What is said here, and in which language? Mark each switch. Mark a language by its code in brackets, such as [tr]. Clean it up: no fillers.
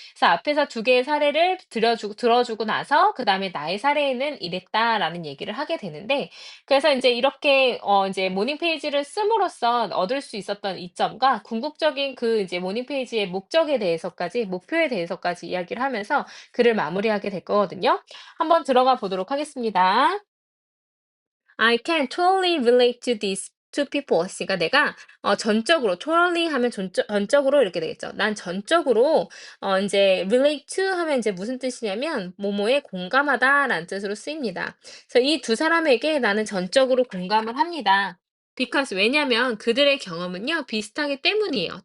[ko] 그래서 앞에서 두 개의 사례를 들어주고 나서 그다음에 나의 사례에는 이랬다라는 얘기를 하게 되는데, 그래서 이제 이렇게 이제 모닝 페이지를 씀으로써 얻을 수 있었던 이점과 궁극적인 그 이제 모닝 페이지의 목표에 대해서까지 이야기를 하면서 글을 마무리하게 될 거거든요. 한번 들어가 보도록 하겠습니다. [en] I can totally relate to these two people. [ko] 그러니까 내가 전적으로 totally 하면 전적으로 이렇게 되겠죠. 난 전적으로 인제 relate to 하면 인제 무슨 뜻이냐면 뭐뭐에 공감하다라는 뜻으로 쓰입니다. 그래서 이 두 사람에게 나는 전적으로 공감을 합니다. because 왜냐면 그들의 경험은요 비슷하기 때문이에요.